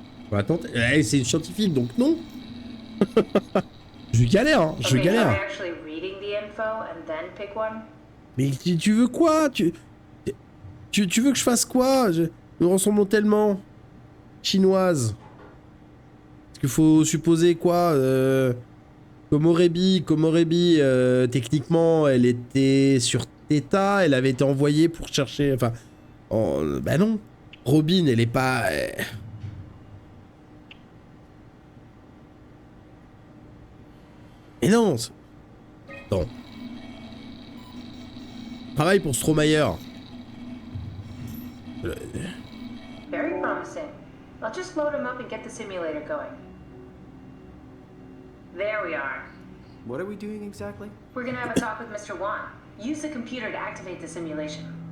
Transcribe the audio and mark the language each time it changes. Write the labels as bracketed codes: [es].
[fr] Bon, attends, c'est une scientifique donc non. Je galère, hein, je galère. [en] Actually reading the info and then pick one? [fr] Mais tu veux quoi? Tu veux que je fasse quoi? Nous ressemblons tellement. Chinoise. Est-ce qu'il faut supposer quoi? Komorebi, techniquement, elle était sur Theta, elle avait été envoyée pour chercher... Enfin... bah non. Robin, elle est pas... Mais non. Attends. Travail pour Stromayer. [en] Very promising. I'll just load him up and get the simulator going. There we are. What are we doing exactly? We're gonna have a talk with Mr. Wan. Use the computer to activate the simulation.